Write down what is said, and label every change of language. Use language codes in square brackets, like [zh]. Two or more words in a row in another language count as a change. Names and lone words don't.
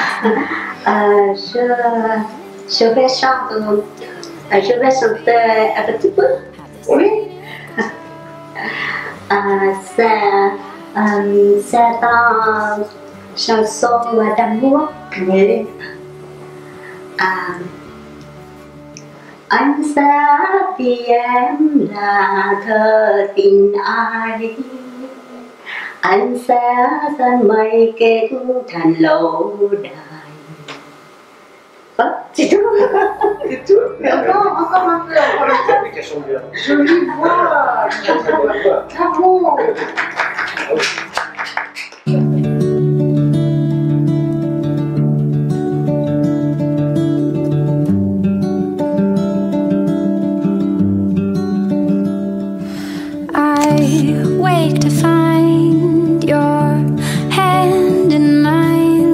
[fr] Je vais chanter un petit peu. Oui. C'est une chanson d'amour. Oui. [vi] Anh sẽ vì em là thơ tình ai. Anh sẽ dẫn mây kết thành lâu đài. [fr] C'est tout. C'est tout. Et encore un peu. Encore un peu. Oui, qu'elle chante bien. Jolie voix. Très bonne voix. Bravo. Ah oui. [en] I wake to find your hand in mine.